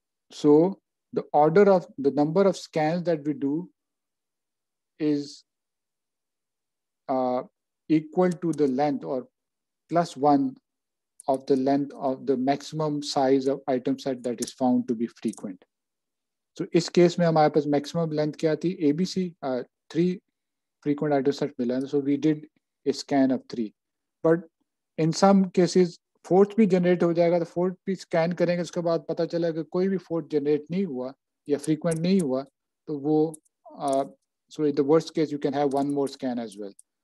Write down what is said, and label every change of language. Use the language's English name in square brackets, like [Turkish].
[English] So the order of the number of scans that we do is equal to the length or +1 of the length of the maximum size of item set that is found to be frequent. [Hindi] So इस case में हमारे पास maximum length क्या थी? [English] ABC 3 frequent item set मिला. So we did a scan of 3. [Hindi] But in some cases fourth भी generate हो जाएगा, तो fourth भी scan करेंगे, उसके बाद पता चला कि कोई भी fourth generate नहीं हुआ या frequent नहीं हुआ, तो वो [English] so in the worst case you can have one more scan as well.